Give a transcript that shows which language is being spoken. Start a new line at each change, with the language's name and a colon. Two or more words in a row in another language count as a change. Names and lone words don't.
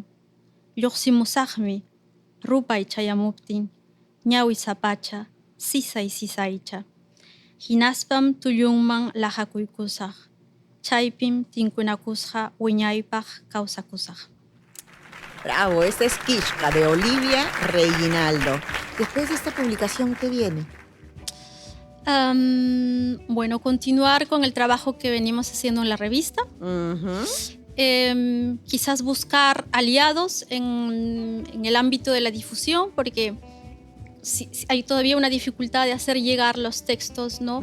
Quechua: Lluqsimusaqmi, rupay chayamuptin, ñawi sapacha, sisaycha. Hinaspam tullunman lajakuykusaq, chaypim tinkunakusqa wiñaypaq kawsakusaq.
Spanish: Bravo, esta es Kishka, de Olivia Reginaldo. Después de esta publicación, ¿qué viene? Bueno, continuar con el trabajo que venimos haciendo en la revista. Quizás buscar aliados en el ámbito de la difusión, porque hay todavía una dificultad de hacer llegar los textos, ¿no?